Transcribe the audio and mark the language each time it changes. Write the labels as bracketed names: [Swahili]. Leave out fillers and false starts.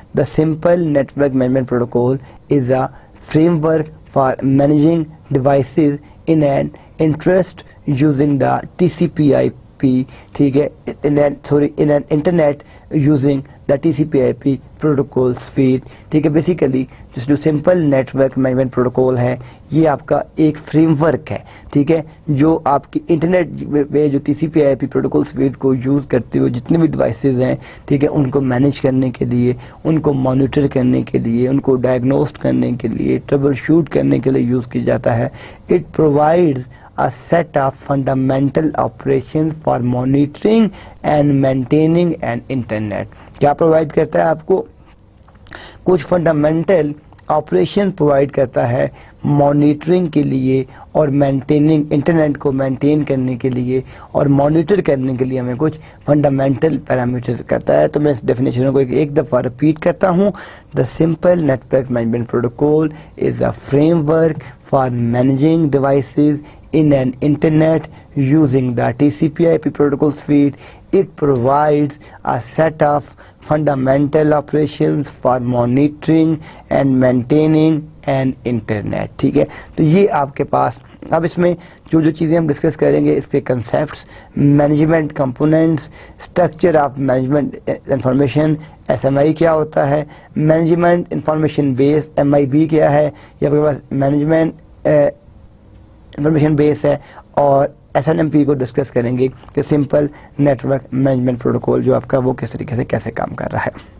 [English] The simple network management protocol is a framework for managing devices in an interest using the TCP/IP [Urdu] ٹھیک ہے [English] in an internet using the TCP/IP protocol suite. [Urdu] ٹھیک ہے basically جو simple net work management protocol ہے یہ آپ کا ایک فریم ورک ہے، ٹھیک ہے، جو آپ کی انٹرنیٹ پہ جو TCP/IP پروٹوکول سویٹ کو یوز کرتے ہوئے جتنے بھی ڈیوائسز ہیں، ٹھیک ہے، ان کو مینیج کرنے کے لیے، ان کو مانیٹر کرنے کے لیے، ان کو ڈائگنوسٹ کرنے کے لیے، ٹربل شوٹ کرنے کے لیے یوز کیا جاتا ہے. [English] It provides a set of fundamental operations for monitoring and maintaining an internet. [Urdu] کیا پرووائڈ کرتا ہے آپ کو؟ کچھ فنڈامنٹل آپریشن پرووائڈ کرتا ہے مانیٹرنگ کے لیے اور مینٹیننگ، انٹرنیٹ کو مینٹین کرنے کے لیے اور مانیٹر کرنے کے لیے ہمیں کچھ فنڈامنٹل پیرامیٹرز کرتا ہے. تو میں اس ڈیفینیشن کو ایک دفعہ ریپیٹ کرتا ہوں. [English] The simple network management protocol is a framework for managing devices in an internet using the TCP/IP protocol suite. It provides a set of fundamental operations for monitoring and maintaining an internet. [Urdu] ٹھیک ہے، تو یہ آپ کے پاس اب اس میں جو چیزیں ہم ڈسکس کریں گے، اس کے concepts, management components, structure of management information, SMI کیا ہوتا ہے، مینجمنٹ انفارمیشن بیس MIB کیا ہے، یہ آپ کے پاس مینجمنٹ انفارمیشن بیس ہے، اور SNMP کو ڈسکس کریں گے کہ simple net work management protocol جو آپ کا وہ کس طریقے سے کیسے کام کر رہا ہے.